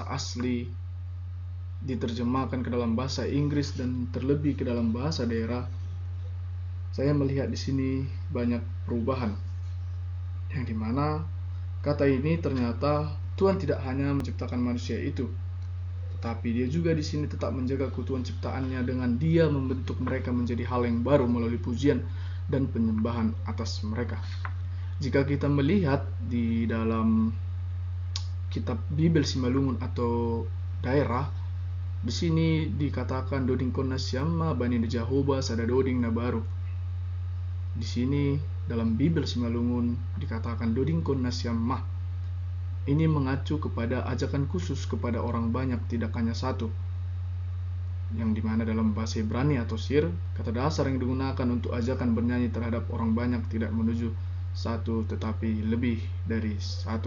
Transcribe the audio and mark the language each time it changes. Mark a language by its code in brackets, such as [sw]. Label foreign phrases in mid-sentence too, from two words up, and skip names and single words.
[id] asli diterjemahkan ke dalam bahasa Inggris dan terlebih ke dalam bahasa daerah, saya melihat di sini banyak perubahan, yang dimana kata ini ternyata Tuhan tidak hanya menciptakan manusia itu, tetapi dia juga di sini tetap menjaga keutuhan ciptaannya dengan dia membentuk mereka menjadi hal yang baru melalui pujian dan penyembahan atas mereka. Jika kita melihat di dalam kitab Bibel Simalungun atau daerah, di sini dikatakan [bts] doding kona siama bani Jehovah sada doding na baru. [id] Di sini dalam Bibel Simalungun dikatakan [bts] Dodingkon Nasyamah. [id] Ini mengacu kepada ajakan khusus kepada orang banyak, tidak hanya satu, yang dimana dalam bahasa Ibrani atau sir, kata dasar yang digunakan untuk ajakan bernyanyi terhadap orang banyak tidak menuju satu tetapi lebih dari satu.